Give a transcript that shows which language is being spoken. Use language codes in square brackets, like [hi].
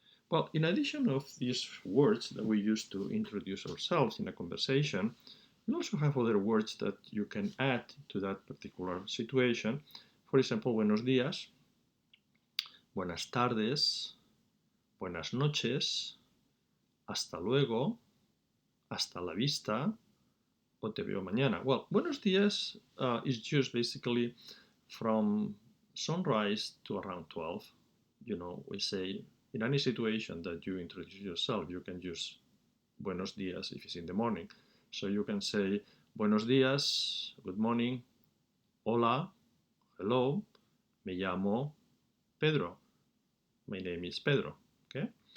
[en] Well, in addition of these words that we use to introduce ourselves in a conversation, we also have other words that you can add to that particular situation. For example, [es] buenos días, buenas tardes, buenas noches, hasta luego, hasta la vista, o te veo mañana. [en] Well, [es] buenos días [en] is used basically from sunrise to around 12. You know, we say in any situation that you introduce yourself, you can use [es] buenos días [en] if it's in the morning. So you can say [es] buenos días, [en] good morning, hola, hello, [es] me llamo Pedro. [en] My name is Pedro. Okay.